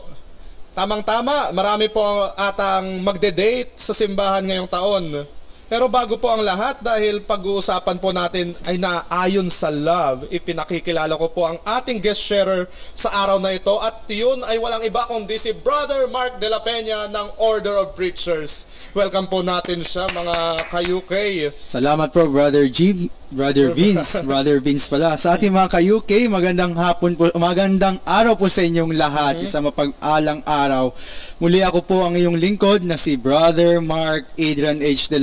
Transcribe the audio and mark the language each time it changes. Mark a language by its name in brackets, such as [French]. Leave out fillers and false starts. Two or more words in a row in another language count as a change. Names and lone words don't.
[Filipino] Tamang-tama, marami po atang magde-date sa simbahan ngayong taon. Pero bago po ang lahat, dahil pag-uusapan po natin ay naayon sa love, ipinakikilala ko po ang ating [English] guest sharer [Filipino] sa araw na ito, at yun ay walang iba kundi si Brother Mark de la Peña ng Order of Preachers. Welcome po natin siya, mga ka-UK. Salamat po, Brother G, Brother Vince, Brother Vince pala. Sa ating mga ka-UK, magandang hapon po, magandang araw po sa inyong lahat. Isang mapag-alang araw. Muli ako po ang iyong lingkod na si Brother Mark Adrian H.